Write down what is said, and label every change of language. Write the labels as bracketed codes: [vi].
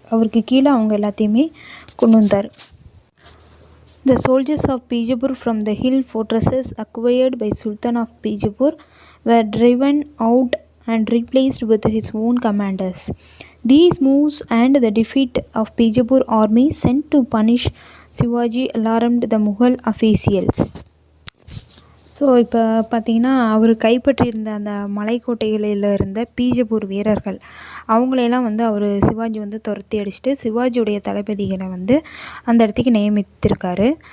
[ta] அவருக்கு கீழே அவங்க எல்லாத்தையுமே கொண்டு வந்தார். [en] The soldiers of Bijapur from the hill fortresses acquired by Sultan of Bijapur were driven out and replaced with his own commanders. These moves and the defeat of Bijapur army sent to punish Shivaji alarmed the Mughal officials. [ta] So இப்போ பார்த்திங்கன்னா அவர் கைப்பற்றியிருந்த அந்த மலைக்கோட்டைகளில் இருந்த பீஜப்பூர் வீரர்கள் அவங்களையெல்லாம் வந்து சிவாஜி வந்து துரத்தி அடிச்சுட்டு சிவாஜியுடைய தளபதிகளை வந்து அந்த இடத்துக்கு நியமித்திருக்காரு.